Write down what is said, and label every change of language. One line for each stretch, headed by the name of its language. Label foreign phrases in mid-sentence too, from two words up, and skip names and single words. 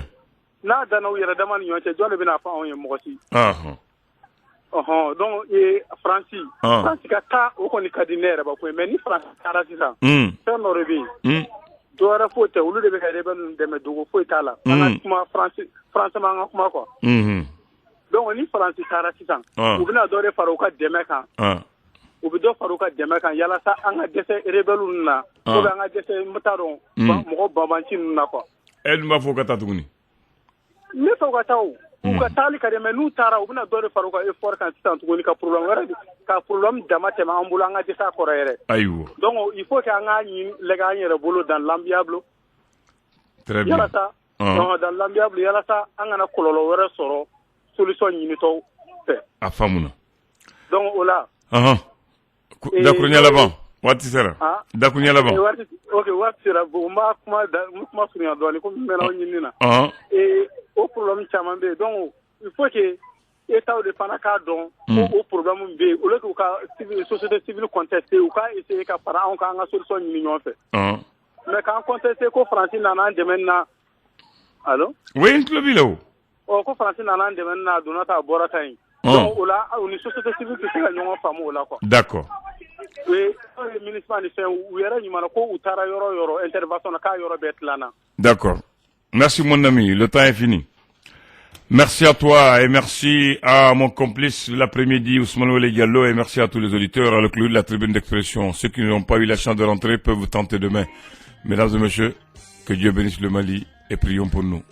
Bambara: n'a danna u yɛrɛ dama ni ɲɔgɔn cɛ jɔn de bɛna fɔ anw ye mɔgɔ si donc France ka taa o kɔni ka di ne yɛrɛ ba ko mais ni France taara sisan fɛn dɔ de bɛ yen dɔwɛrɛ foyi tɛ olu de bɛ ka rebelle dɛmɛ dogo foyi t'a la an ka kuma français ma an ka kuma
French: quoi donc
Bambara: ni faransi taara sisan u bɛna dɔ de fara u ka dɛmɛ kan u bɛ dɔ fara u ka dɛmɛ kan yalasa an ka dɛsɛ rebelle ninnu na
French: ou bien
Bambara: an ka dɛsɛ n t'a dɔn mɔgɔ banbanci ninnu na quoi e dun b'a fɔ ka taa tuguni ne fɛ u ka taa o u ka taali ka di mais n'u taara u bɛna dɔ de fara u ka effort kan sisan tuguni ka problème wɛrɛ ka problème dama tɛmɛ an bolo an ka dɛsɛ a kɔrɔ yɛrɛ ayiwa
French: donc il faut que
Bambara: an ka lɛgɛ an yɛrɛ bolo
French: dans l'amiable très bien
Bambara: yalasa
French: dans l'amiable
Bambara: yalasa an kana kɔlɔlɔ wɛrɛ sɔrɔ solution ɲinitɔw fɛ a faamuna donc o la dakuruɲɛ laban waati sera dakuruɲɛ laban ok waati sera bon n b'a kuma surunya dɔɔnin komi n mɛnna o ɲinini na o problème caman bɛ yen
French: donc il faut que
Bambara: État de fana k'a dɔn ko o problème bɛ yen
French: au lieu que
Bambara: u ka
French: société civile contester
Bambara: u ka essayer ka fara anw kan an ka solution ɲini ɲɔgɔn fɛ mais k'an contester ko Faransi nana an dɛmɛ na allo oui n tulo b'i la o ko Faransi nana an dɛmɛ na a donna ta a bɔra ta yen donc o la u ni
French: société civile
Bambara: tɛ se ka ɲɔgɔn faamu o la quoi
French: d'accord
Bambara: ministre ni fɛn u yɛrɛ ɲuman ko u taara yɔrɔ yɔrɔ intervention na k'a yɔrɔ bɛɛ tilanna d'accord merci mon ami le temps est fini. Merci à toi et merci à mon complice l'après-midi Ousmane Wele Diallo et merci à tous les auditeurs à le clou de la tribune d'expression. Ceux qui n'ont pas eu la chance de rentrer peuvent tenter demain. Mesdames et messieurs, que Dieu bénisse le Mali et prions pour nous.